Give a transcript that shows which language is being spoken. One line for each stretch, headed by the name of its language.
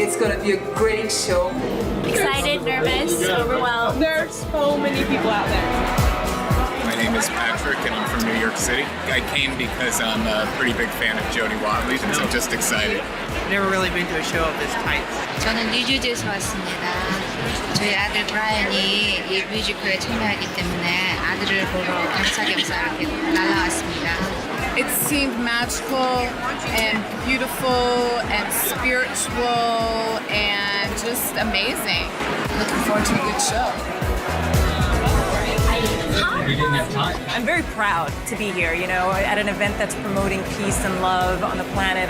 English: It's going to be a great show. Excited, nervous, overwhelmed. There's so many people out there. My name is Patrick, and I'm from New York York City. I came because I'm a pretty big fan of Jodie Watley, and so just excited. Never really been to a show of this type.
Korean: 저는 뉴저지에서 왔습니다. 저희 아들 브라이언이 이 뮤지컬에 참여하기 때문에 아들을 보러 겸사겸사 이렇게 날아왔습니다.
English: It seemed magical and beautiful and spiritual and just amazing. Looking forward to a good show. We didn't have time. I'm very proud to be here, you know, at an event that's promoting peace and love on the planet.